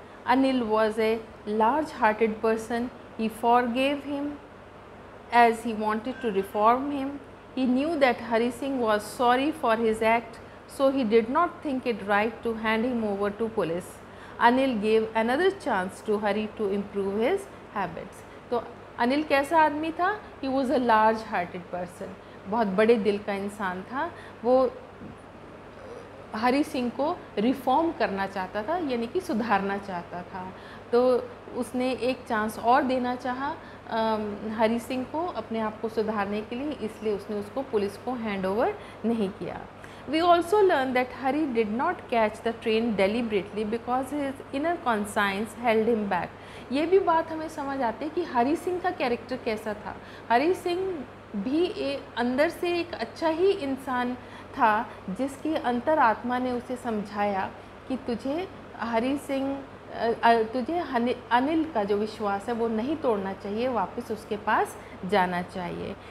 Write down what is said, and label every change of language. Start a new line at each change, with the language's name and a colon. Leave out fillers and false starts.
English: Anil was a large-hearted person. He forgave him as he wanted to reform him. He knew that Hari Singh was sorry for his act, so he did not think it right to hand him over to police. Anil gave another chance to Hari to improve his habits.
Hindi: तो अनिल कैसा आदमी था?
English: He was a large-hearted person.
Hindi: बहुत बड़े दिल का इंसान था। वो हरी सिंह को रिफॉर्म करना चाहता था, यानी कि सुधारना चाहता था। तो उसने एक चांस और देना चाहा हरी सिंह को अपने आप को सुधारने के लिए, इसलिए उसने उसको पुलिस को हैंड ओवर नहीं किया।
English: We also learn that Hari did not catch the train deliberately because his inner conscience held him back.
Hindi: ये भी बात हमें समझ आती है कि हरी सिंह का कैरेक्टर कैसा था। हरी सिंह भी अंदर से एक अच्छा ही इंसान था, जिसकी अंतरात्मा ने उसे समझाया कि तुझे हरी सिंह तुझे अनिल का जो विश्वास है वो नहीं तोड़ना चाहिए, वापस उसके पास जाना चाहिए।